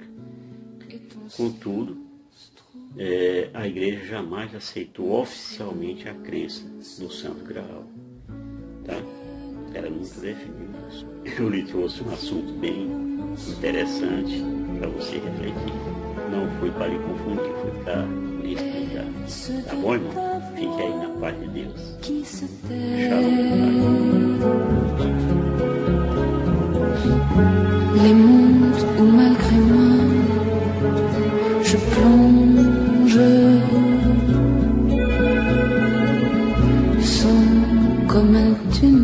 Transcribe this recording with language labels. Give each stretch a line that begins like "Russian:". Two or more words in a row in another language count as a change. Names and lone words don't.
Portuguese: Contudo, a Igreja jamais aceitou oficialmente a crença no Santo Graal. Tá? Ela nunca definiu isso. Eu lhe trouxe um assunto bem interessante para você refletir. Não foi para lhe confundir, foi para lhe explicar. Tá bom, irmão? Fique aí na paz de Deus. Shalom.
French: Les mondes où malgré moi je plonge sont comme un tunnel.